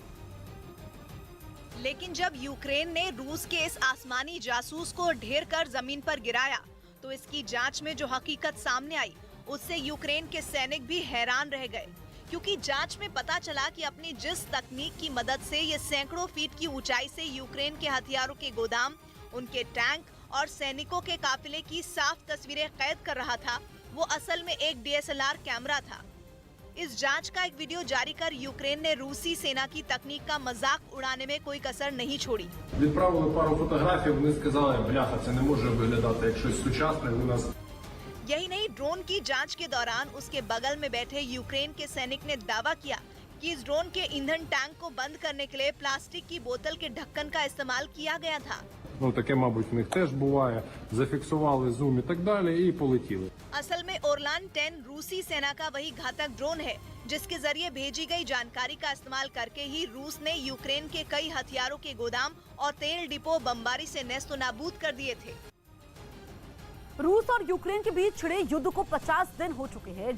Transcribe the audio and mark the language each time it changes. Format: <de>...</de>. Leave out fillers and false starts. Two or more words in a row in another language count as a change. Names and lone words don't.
<hi>लेकिन जब यूक्रेन ने रूस के इस आसमानी जासूस को ढेर कर जमीन पर गिराया, तो इसकी जांच में जो हकीकत सामने आई, उससे यूक्रेन के सैनिक भी हैरान रह गए, क्योंकि जांच में पता चला कि अपनी जिस तकनीक की मदद से ये सैकड़ों फीट की ऊंचाई से यूक्रेन के हथियारों के गोदाम, उनके टैंक और सैनिकों के काफिले की साफ तस्वीरें कैद कर रहा था, वो असल में एक DSLR कैमरा था। इस जांच का एक वीडियो जारी कर यूक्रेन ने रूसी सेना की तकनीक का मजाक उड़ाने में कोई कसर नहीं छोड़ी।</hi> <uk>Відправили пару фотографій, вони сказали, бляха, це не може виглядати як щось сучасне, у нас.</uk> <hi>यही नहीं, ड्रोन की जांच के दौरान उसके बगल में बैठे यूक्रेन के सैनिक ने दावा किया कि इस ड्रोन के ईंधन टैंक को बंद करने के लिए प्लास्टिक की बोतल के ढक्कन का इस्तेमाल किया गया था।</hi> <uk>Ну, таке, мабуть, в них теж буває. Зафіксували зум і так далі і полетіли.</uk> <hi>असल में ओरलान 10 रूसी सेना का वही घातक ड्रोन है, जिसके जरिए भेजी गई जानकारी का इस्तेमाल करके ही रूस ने यूक्रेन के कई हथियारों के गोदाम और तेल डिपो बमबारी से नेस्तो नाबूद कर दिए थे। रूस और यूक्रेन के बीच छिड़े युद्ध को 50 दिन हो चुके हैं।</hi>